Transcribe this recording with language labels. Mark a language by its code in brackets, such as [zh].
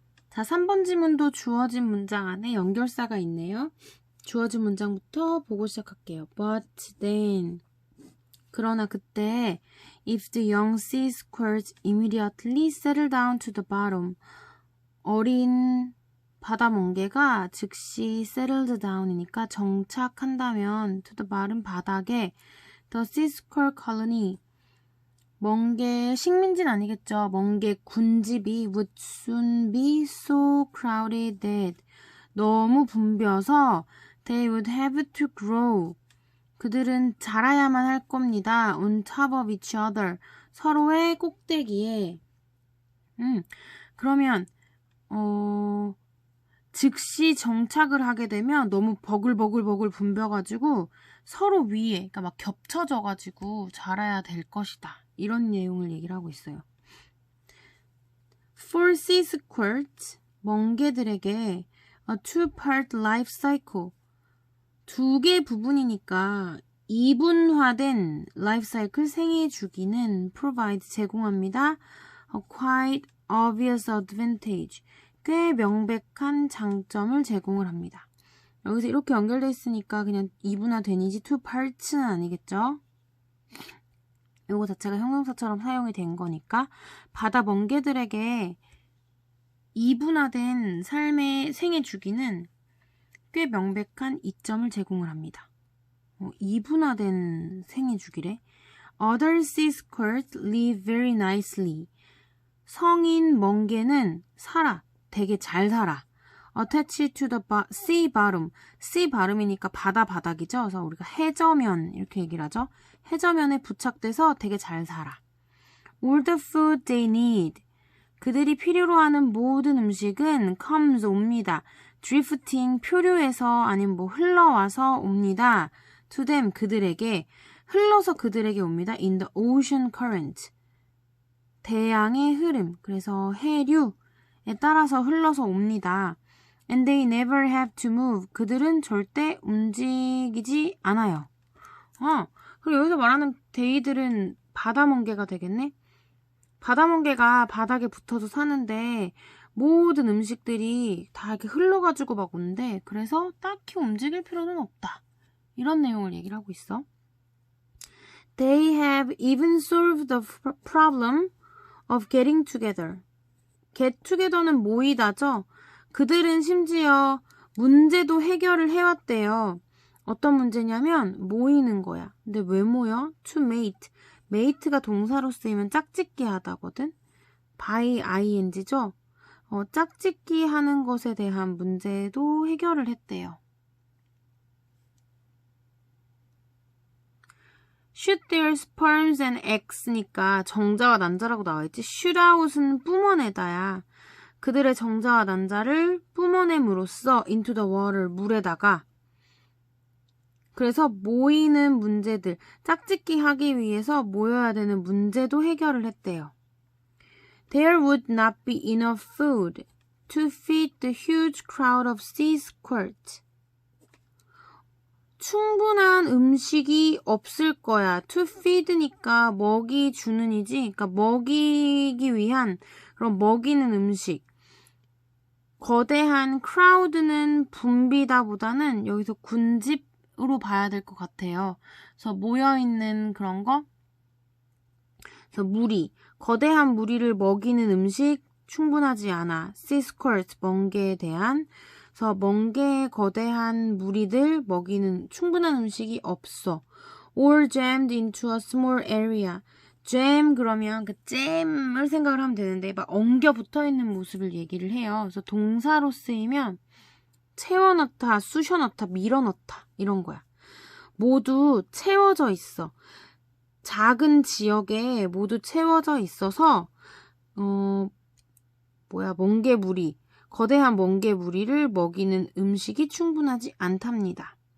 [ko] 자, 3번 지문도 주어진 문장 안에 연결사가 있네요. 주어진 문장부터 보고 시작할게요. [en] But then, [ko] 그러나 그때 [en] if the young sea squirts immediately settle down to the bottom, [ko] 어린 바다 멍게가 즉시 [en] settled down이니까 [ko] 정착한다면 [en] to the bottom, [ko] 바닥에 [en] the sea squirt colony, [ko] 멍게 식민지는 아니겠죠. 멍게 군집이 [en] would soon be so crowded that, [ko] 너무 붐벼서 [en] they would have to grow, [ko] 그들은 자라야만 할 겁니다. [en] on top of each other, [ko] 서로의 꼭대기에. 그러면 즉시 정착을 하게 되면 너무 버글버글 붐벼가지고 서로 위에, 그러니까 막 겹쳐져가지고 자라야 될 것이다. 이런 내용을 얘기를 하고 있어요. [en] For sea squirts, [ko] 멍게들에게 [en] a two-part life cycle, [ko] 두 개 부분이니까 이분화된 [en] life cycle, [ko] 생애 주기는 [en] provide, [ko] 제공합니다. [en] A quite obvious advantage, [ko] 꽤 명백한 장점을 제공을 합니다. 여기서 이렇게 연결되어 있으니까 그냥 이분화된이지 two parts는 아니겠죠? 이거 자체가 형용사처럼 사용이 된 거니까 바다 멍게들에게 이분화된 삶의 생애 주기는 꽤 명백한 이점을 제공을 합니다. 이분화된 생애 주기래. [en] Other sea squirts live very nicely. [ko] 성인 멍게는 살아, 되게 잘 살아. [en] Attached to the sea bottom. [ko] sea 발음이니까 바다 바닥이죠. 그래서 우리가 해저면 이렇게 얘기를 하죠. 해저면에 부착돼서 되게 잘 살아. [en] All the food they need. [ko] 그들이 필요로 하는 모든 음식은 comes, 옵니다. drifting, 표류해서 아니면 흘러와서 옵니다. [en] to them, [ko] 그들에게. 흘러서 그들에게 옵니다. [en] in the ocean current. [ko] 대양의 흐름, 그래서 해류에 따라서 흘러서 옵니다. [en] And they never have to move. [ko] 그들은 절대 움직이지 않아요. 그리고 여기서 말하는 they들은 바다멍게가 되겠네? 바다멍게가 바닥에 붙어서 사는데 모든 음식들이 다 이렇게 흘러가지고 막 온대. 그래서 딱히 움직일 필요는 없다. 이런 내용을 얘기를 하고 있어. [en] They have even solved the problem of getting together. [ko] get together는 모이다죠. 그들은 심지어 문제도 해결을 해왔대요. 어떤 문제냐면 모이는 거야. 근데 왜 모여? [en] to mate. [ko] mate가 동사로 쓰이면 짝짓기 하다거든. by ing죠. 짝짓기 하는 것에 대한 문제도 해결을 했대요. [en] shoot their sperms and eggs니까 [ko] 정자와 난자라고 나와있지. shoot out은 뿜어내다야. 그들의 정자와 난자를 뿜어냄으로써 [en] into the water, [ko] 물에다가. 그래서 모이는 문제들, 짝짓기 하기 위해서 모여야 되는 문제도 해결을 했대요. [en] There would not be enough food to feed the huge crowd of sea squirts. [ko] 충분한 음식이 없을 거야. [en] To feed [ko] 니까 먹이 주는 이지. 그러니까 먹이기 위한 그런 먹이는 음식. 거대한 crowd는 붐비다보다는 여기서 군집으로 봐야 될 것 같아요. 그래서 모여있는 그런 거. 그래서 무리. 거대한 무리를 먹이는 음식 충분하지 않아. sea squirt, 멍게에 대한. 그래서 멍게의 거대한 무리들 먹이는 충분한 음식이 없어. [en] Or jammed into a small area. [ko] jam 그러면 그 잼을 생각을 하면 되는데 막 엉겨 붙어있는 모습을 얘기를 해요. 그래서 동사로 쓰이면 채워넣다, 쑤셔넣다, 밀어넣다 이런 거야. 모두 채워져 있어. 작은 지역에 모두 채워져 있어서 멍게 무리, 거대한 멍게 무리를 먹이는 음식이 충분하지 않답니다.